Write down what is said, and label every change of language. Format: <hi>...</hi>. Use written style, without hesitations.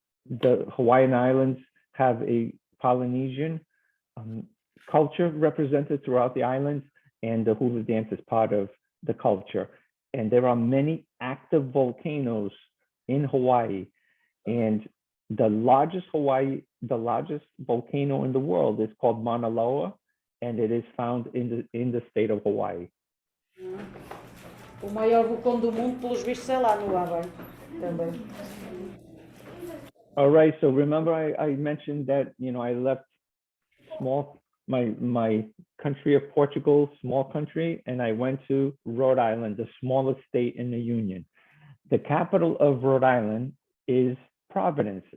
<en>The Hawaiian Islands have a Polynesian culture represented throughout the islands, and the hula dance is part of the culture. And there are many active volcanoes in Hawaii, and the largest volcano in the world is called Mauna Loa, and it is found in the state of Hawaii.</en> <pt>O maior vulcão do mundo, pelos vistos, é lá no Havaí também.</pt> <en>All right, so remember I mentioned that, I left my country of Portugal, small country, and I went to Rhode Island, the smallest state in the Union. The capital of Rhode Island is Providence.</en>